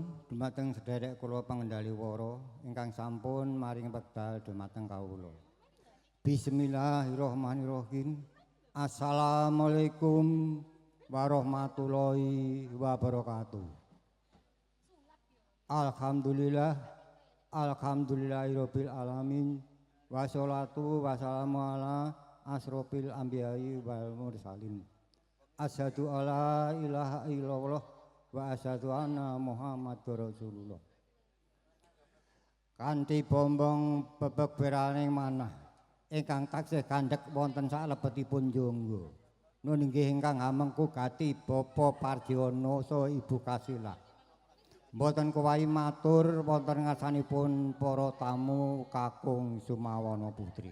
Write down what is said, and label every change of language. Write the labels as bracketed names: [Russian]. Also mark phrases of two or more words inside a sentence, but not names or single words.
[Javanese] dumateng sedherek kula pangendali wara ingkang sampun maring wekdal dumateng kawula. [Arabic] بسم الله الرحمن الرحيم السلام عليكم ورحمة الله وبركاته. الحمد لله الحمد لله رب العالمين. والصلاة والسلام على أشرف الأنبياء والمرسلين. أشهد أن لا إله إلا الله وأشهد أن محمدا رسول الله. [Javanese] Kanthi bombong bebek beraning manah ingkang taksih gandhek wonten salebetipun jonggo. Nun inggih ingkang hamengku gati Bapak Pardiono saha Ibu Kasilah. Mboten kuwayi matur wonten ngarsanipun para tamu kakung Sumawana Putri.